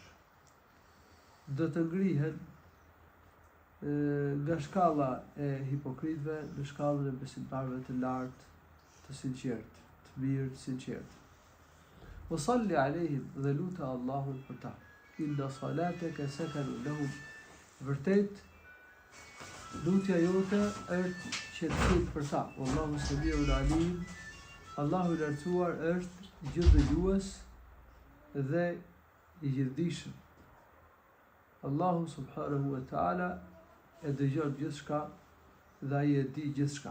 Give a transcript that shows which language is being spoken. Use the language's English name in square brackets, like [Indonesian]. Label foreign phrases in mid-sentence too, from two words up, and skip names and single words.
[Albanian] Do të ngrihen nga shkalla e hipokritëve në shkallën e besimtarëve të lartë, të sinqertë, të mirë, të sinqertë. [Arabic] وصل عليهم, [Albanian] dhe lutë Allahun për ta. [Arabic] إن صلاتك سكن لهم. [Albanian] Vërtet lutja jote është qetësim për ta. [Arabic] والله سميع عليم. [Albanian] Allahu I lartësuar është gjithdëgjues dhe I gjithdijshëm. Allahu [Arabic] سبحانه وتعالى [Albanian] e dëgjon gjithçka dhe ai e di gjithçka.